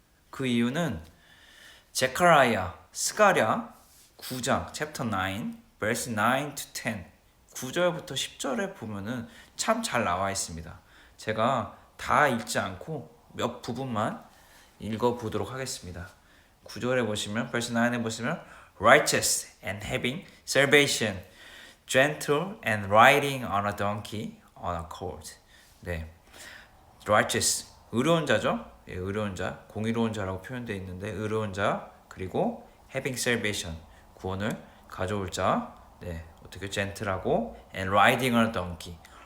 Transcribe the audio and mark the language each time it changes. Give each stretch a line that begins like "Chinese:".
Korean: 그 이유는 스가랴 9장
English: chapter 9 verse 9 to 10
Korean: 9절부터 10절에 보면은 참 잘 나와 있습니다. 제가 다 읽지 않고 몇 부분만 읽어보도록 하겠습니다. 9절에 보시면
English: verse 9에 보시면 righteous and having salvation, gentle and riding on a donkey on a colt.
Korean: 네, righteous 의로운 자죠. 예, 의로운 자, 공의로운 자라고 표현되어 있는데 의로운 자, 그리고 having salvation 구원을 가져올 자. 네, 어떻게 gentle,하고
English: and riding on a donkey.